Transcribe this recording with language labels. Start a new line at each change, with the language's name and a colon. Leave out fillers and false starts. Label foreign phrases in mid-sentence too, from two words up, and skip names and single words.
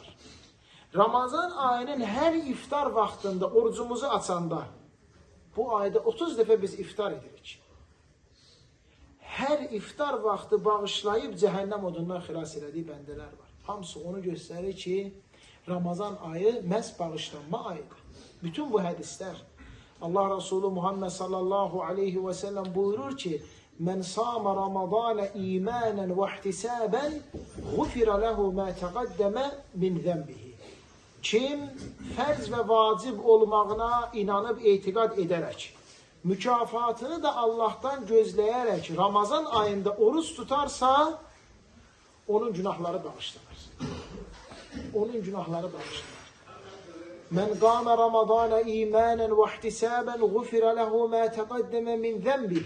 Azerbaijani: Ramazan ayının hər iftar vaxtında, orucumuzu açanda, bu ayda 30 dəfə biz iftar edirik. Hər iftar vaxtı bağışlayıb cəhənnəm odundan xilas elədiyi bəndələr var. Hamısı onu göstərir ki, Ramazan ayı məhz bağışlanma ayıdır. Bütün bu hədislər, Allah Resulü Muhammed
Arabic: صلى الله عليه وسلم
Azerbaijani: buyurur ki,
Arabic: "من صام رمضان إيمانا واحتسابا غفر له ما تقدم من ذنبه."
Azerbaijani: Kim fərz və vacib olmağına inanıb etiqad edərək, mükafatını da Allah'tan gözləyərək Ramazan ayında oruç tutarsa, onun günahları bağışlanır. Onun günahları bağışlanır.
Arabic: من قام رمضان إيمانا واحتسابا غفر له ما تقدم من ذنبه.